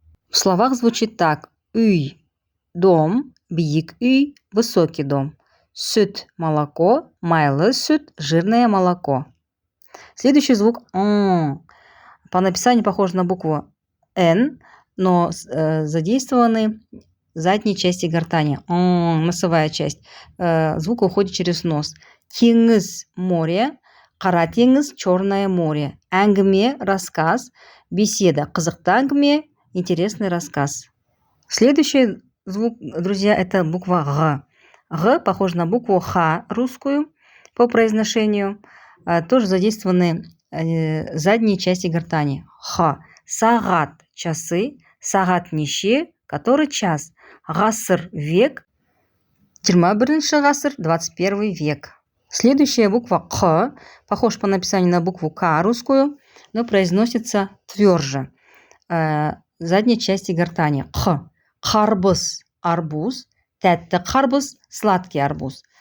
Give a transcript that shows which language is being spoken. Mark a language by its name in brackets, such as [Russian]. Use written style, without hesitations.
[Russian] В словах звучит так. Үй. Дом. [Kazakh] Биік үй. [Russian] Высокий дом. Süt – молоко, [Kazakh] майлы süt [Russian] – жирное молоко. Следующий звук По написанию похож на букву Н, но задействованы задние части гортани. Носовая часть. Звук уходит через нос. Теңіз – море, [Kazakh] қара теңіз [Russian] – черное море. Әңгіме – рассказ, беседа – [Kazakh] қызықты әңгіме, [Russian] интересный рассказ. Следующий звук, друзья, это буква Г. Г похож на букву Х русскую по произношению. Тоже задействованы задние части гортани. Х. Сағат – часы. [Kazakh] Сағат неше [Russian] – который час. Ғасыр – век. [Kazakh] 21 ғасыр [Russian] – 21 век. Следующая буква Қ похож по написанию на букву К русскую, но произносится тверже. Задние части гортани. Қ. Қарбыз – арбуз. [Kazakh] Тәтті қарбыз [Russian] – сладкий арбуз.